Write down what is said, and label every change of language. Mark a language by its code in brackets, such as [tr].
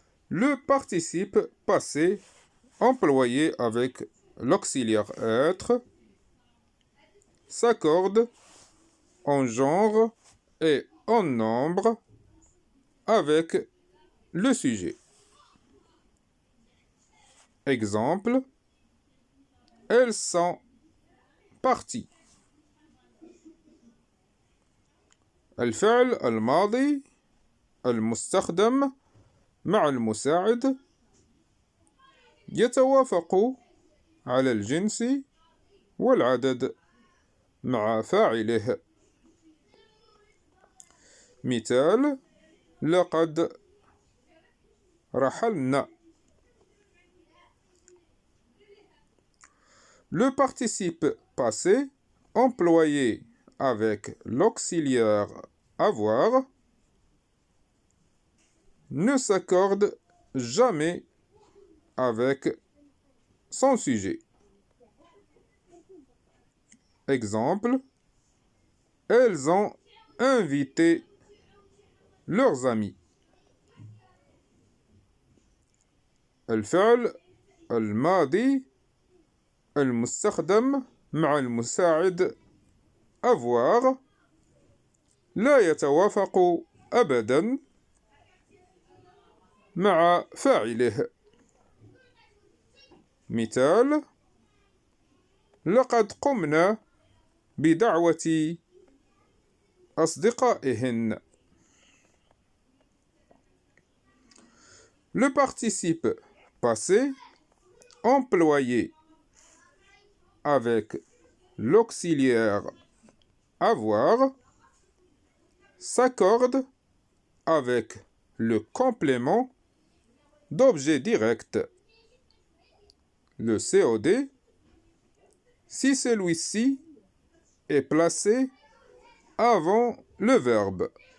[fr] Le participe passé employé avec l'auxiliaire être s'accorde en genre et en nombre avec le sujet. Exemple, elles sont parties. [ar] الفعل الماضي المستخدم مع المساعد يتوافق على الجنس والعدد مع فاعله. مثال: لقد رحلنا. [fr] Le participe passé employé avec l'auxiliaire avoir ne s'accorde jamais avec son sujet. Exemple, elles ont invité leurs amis. [ar] الفعل الماضي المستخدم مع المساعد avoir لا يتوافق أبدا مع فاعله. مثال: لقد قمنا بدعوة أصدقائهن. [fr] Le participe passé employé avec l'auxiliaire avoir s'accorde avec le complément d'objet direct, le COD, si celui-ci est placé avant le verbe.